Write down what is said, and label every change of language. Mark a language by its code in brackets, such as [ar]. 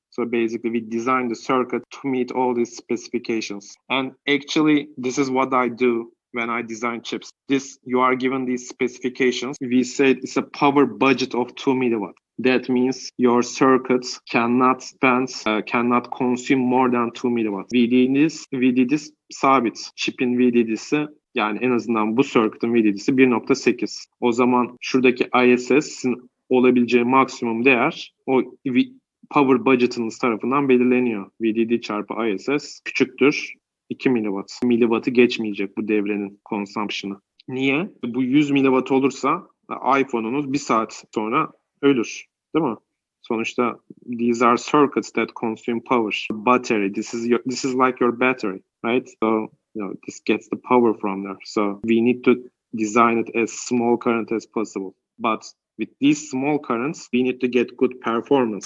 [en] So basically we designed the circuit to meet all these specifications. And actually this is what I do when I design chips. You are given these specifications. We said it's a power budget of 2 milliwatt. That means your circuits cannot consume more than 2 milliwatt. [tr] VDD'si sabit. Chip'in VDD'si, yani en azından bu circuit'ın VDD'si 1.8. O zaman şuradaki ISS'in olabileceği maksimum değer o power budget'ınız tarafından belirleniyor. VDD çarpı ISS küçüktür 2 milliwatt. Milliwatt'ı geçmeyecek bu devrenin consumption'ı. Niye? Bu 100 milliwatt olursa iPhone'unuz bir saat sonra ölür. Değil mi? Sonuçta [en] these are circuits that consume power. Battery, this is like your battery, right? So this gets the power from there. So we need to design it as small current as possible. But with these small currents, we need to get good performance.